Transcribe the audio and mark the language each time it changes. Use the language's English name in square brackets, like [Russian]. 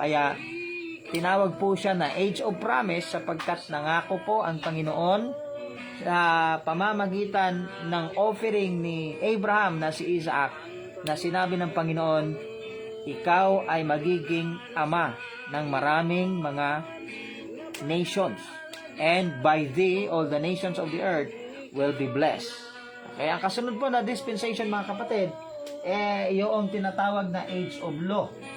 [Filipino] Kaya tinawag po siya na [English] age of promise [Filipino] sapagkat nangako po ang Panginoon sa pamamagitan ng offering ni Abraham na si Isaac, na sinabi ng Panginoon, ikaw ay magiging ama ng maraming mga nations. [English] And by thee, all the nations of the earth will be blessed. [Filipino] Kaya ang kasunod po na dispensation mga kapatid, yung tinatawag na [English] age of law.